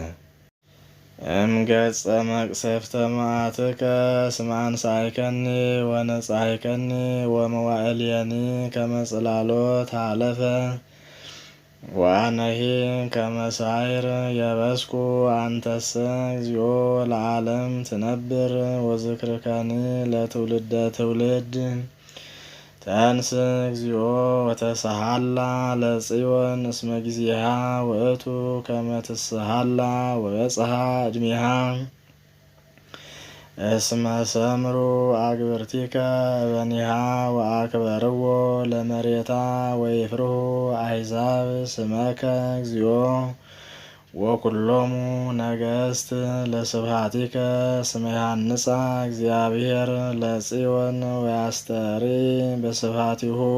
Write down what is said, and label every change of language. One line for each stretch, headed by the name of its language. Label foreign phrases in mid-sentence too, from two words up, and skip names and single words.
Geez: እምገጸ መቅሰፍተ መዓትከ እስመ አንሣእከኒ ወነጻሕከኒ ወመዋዕልየኒ ከመ ጽላሎት ሀለፈ ወአነሂ ከመ ሳዕር የበስኩ አንተሰ እግዚኦ ለዓለም ትነብር ወዝክርከኒ ለትውልደ ትውልድ ተንስ እግዚኦ ወተሰሃላ ለጽዮን እስመ ጊዜሃ ውእቱ ከመ ትስሃላ ወበጽሐ ዕድሜሃ እስመ ሰምሩ አግብርቲከ በኒሃ ወአክበርዎ ለመሬታ ወይፍርሁ አሕዛብ ስመከ እግዚኦ ወኩሎሙ ነገሥት ለስብሐቲከ እስመ ያንጻ እግዚአብሔር ለጽዮን ወያስተሪ በስብሐቲሁ